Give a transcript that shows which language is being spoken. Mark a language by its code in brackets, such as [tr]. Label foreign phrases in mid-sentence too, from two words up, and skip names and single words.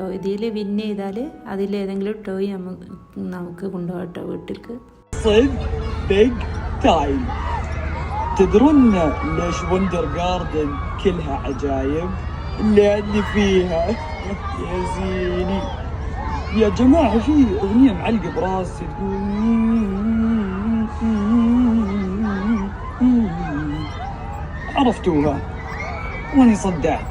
[ml] ഇതിൽ വിൻ ചെയ്താൽ അതിലേതെങ്കിലും ടോയ് നമുക്ക് കൊണ്ടുപോകാം കേട്ടോ വീട്ടിലേക്ക്. [ar] تدرون ليش وندر جاردن كلها عجايب؟ اللي فيها يا زيني يا جماعة في أغنية معلقة براسي عرفتوها واني صدعت.